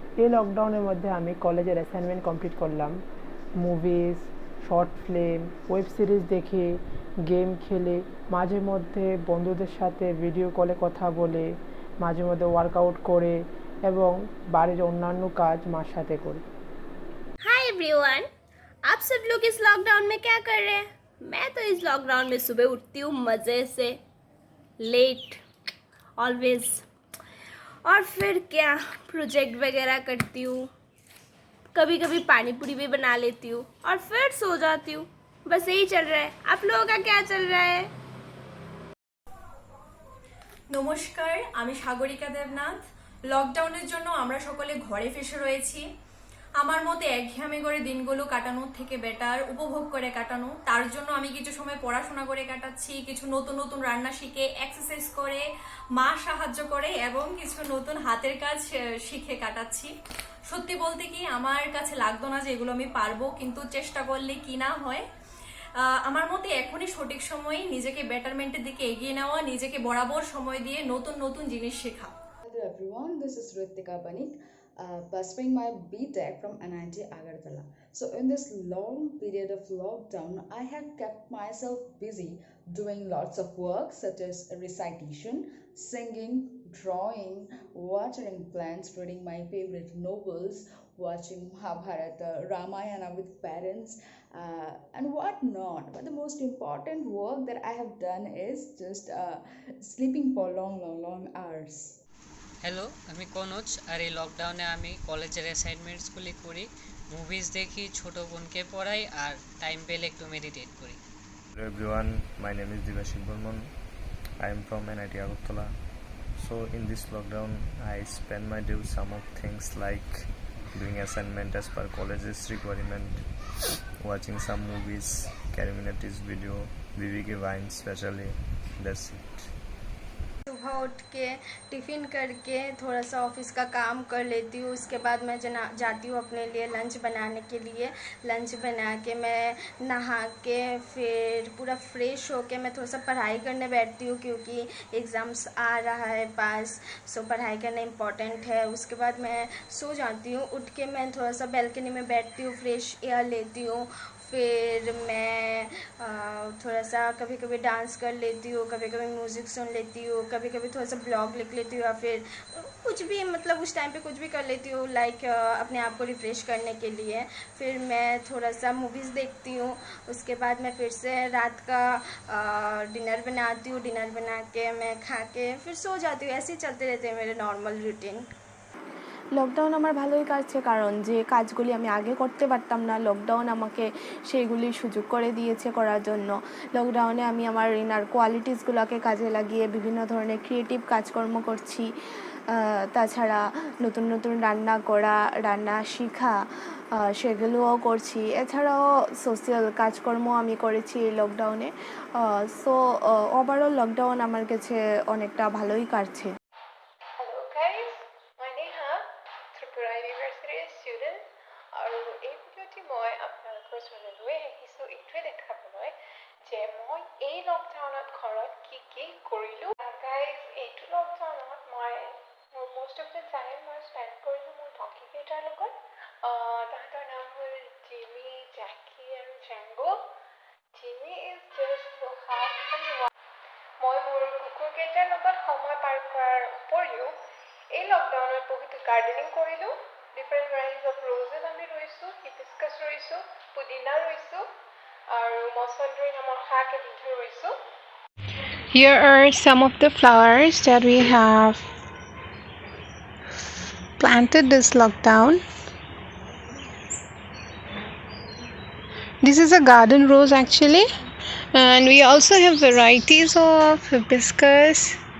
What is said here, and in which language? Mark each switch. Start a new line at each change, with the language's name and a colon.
Bangla: এই লকডাউনের মধ্যে আমি কলেজের অ্যাসাইনমেন্ট কমপ্লিট করলাম। Movies, short film, web series দেখে, গেম খেলে, মাঝে মধ্যে বন্ধুদের সাথে ভিডিও কলে কথা বলে, মাঝে মধ্যে ওয়ার্কআউট করে এবং বাড়ির অন্যান্য কাজ মার সাথে করি।
Hindi: हाय एवरीवन, आप सब लोग इस लॉकडाउन में क्या कर रहे हैं? मैं तो इस लॉकडाउन में सुबह उठती हूँ मज़े से,
English: late always,
Hindi: और फिर क्या प्रोजेक्ट वगैरह करती हूँ, कभी कभी पानी पूरी भी बना लेती हूँ और फिर सो जाती हूँ। बस यही चल रहा है। आप लोगों का क्या चल रहा है?
Bangla: নমস্কার, আমি সাগরিকা দেবনাথ। লকডাউনের জন্য আমরা সকলে ঘরে ফেসে রয়েছি। আমার মতে একঘেয়েমি করে দিনগুলো কাটানোর থেকে বেটার উপভোগ করে কাটানো। তার জন্য আমি কিছু সময় পড়াশোনা করে কাটাচ্ছি, কিছু নতুন নতুন রান্না শিখে, এক্সারসাইজ করে, মা সাহায্য করে এবং কিছু নতুন হাতের কাজ শিখে কাটাচ্ছি। সত্যি বলতে কি আমার কাছে লাগতো না যে এগুলো আমি পারবো, কিন্তু চেষ্টা করলে কি না হয়। আমার মতে এখনই সঠিক সময়ে নিজেকে বেটারমেন্টের দিকে এগিয়ে নেওয়া, নিজেকে বরাবর সময় দিয়ে নতুন নতুন জিনিস শেখা।
English: Hello everyone, this is Ritika Banik, pursuing my BTech from NIT Agartala. So in this long period of lockdown, I have kept myself busy doing lots of work such as recitation, singing, drawing, watering plants, reading my favorite novels, watching Mahabharata, Ramayana with parents, and what not. But the most important work that I have done is just sleeping for long hours.
Bangla: Hello, আমি কনজ। আর এই লকডাউনে আমি কলেজের অ্যাসাইনমেন্টসগুলি করি, movies দেখি, ছোট বোনকে পড়াই আর টাইম পেলে একটু মেডিটেট করি।
English: Hello everyone, my name is Divashik Burman. I am from NIT Agartala. So in this lockdown, I spend my day with some of things like doing assignment as per college's requirement, watching some movies, Karim Minati's video, VVK Vine especially. That's it.
Hindi: सुबह उठ के tiffin करके थोड़ा सा office का काम कर लेती हूँ। उसके बाद मैं जाती हूँ अपने लिए लंच बनाने के लिए। लंच बना के मैं नहा के फिर पूरा फ्रेश होके मैं थोड़ा सा पढ़ाई करने बैठती हूँ, क्योंकि एग्ज़ाम्स आ रहा है पास, सो पढ़ाई करना इम्पॉर्टेंट है। उसके बाद मैं सो जाती हूँ। उठ के मैं थोड़ा सा बैल्कनी में बैठती हूँ, फ्रेश एयर लेती हूँ। फिर मैं थोड़ा सा कभी कभी डांस कर लेती हूँ, कभी कभी म्यूज़िक सुन लेती हूँ, कभी कभी थोड़ा सा ब्लॉग लिख लेती हूँ, या फिर कुछ भी, मतलब उस टाइम पे कुछ भी कर लेती हूँ, लाइक अपने आप को रिफ़्रेश करने के लिए। फिर मैं थोड़ा सा मूवीज़ देखती हूँ। उसके बाद मैं फिर से रात का डिनर बनाती हूँ। डिनर बना के मैं खा के फिर सो जाती हूँ। ऐसे ही चलते रहते हैं मेरे नॉर्मल रूटीन।
Bangla: লকডাউন আমার ভালোই কাটছে, কারণ যে কাজগুলি আমি আগে করতে পারতাম না, লকডাউন আমাকে সেইগুলি সুযোগ করে দিয়েছে করার জন্য। লকডাউনে আমি আমার ইনার কোয়ালিটিসগুলোকে কাজে লাগিয়ে বিভিন্ন ধরনের ক্রিয়েটিভ কাজকর্ম করছি। তাছাড়া নতুন নতুন রান্না করা, রান্না শেখা, সেগুলোও করছি। এছাড়াও সোশ্যাল কাজকর্ম আমি করেছি এই লকডাউনে। সো ওভারঅল লকডাউন আমার কাছে অনেকটা ভালোই কাটছে।
English: Hello guys, my Neha, Tripura University student,
Assamese: আৰু এই ভিডিঅ'টি মই আপোনালোকৰ ওচৰলৈ লৈ আহিছোঁ এইটোৱে দেখাবলৈ যে মই এই লকডাউনত ঘৰত কি কি কৰিলোঁ। গাইজ, এইটো লকডাউনত মই মোৰ
English: most of the time
Assamese: মই স্পেণ্ড কৰিলোঁ মোৰ ডগীকেইটাৰ লগত। তাহাঁতৰ নাম হ'ল জিমি, জেকি আৰু জেংগো।
English: Jimmy is just the heart
Assamese: and মই মোৰ কুকুৰকেইটাৰ লগত সময় পাৰ কৰাৰ উপৰিও এই লকডাউনত বহুতো গাৰ্ডেনিং কৰিলোঁ।
English: different varieties of roses
Assamese: আমি ৰুইছোঁ, হিবিস্কাছ ৰুইছোঁ, পুদিনা ৰুইছোঁ আৰু মছন্দৰী নামৰ শাক এবিধো ৰুইছোঁ।
English: Here are some of the flowers that we have planted this lockdown. This is a garden rose actually. And we also have varieties of hibiscus.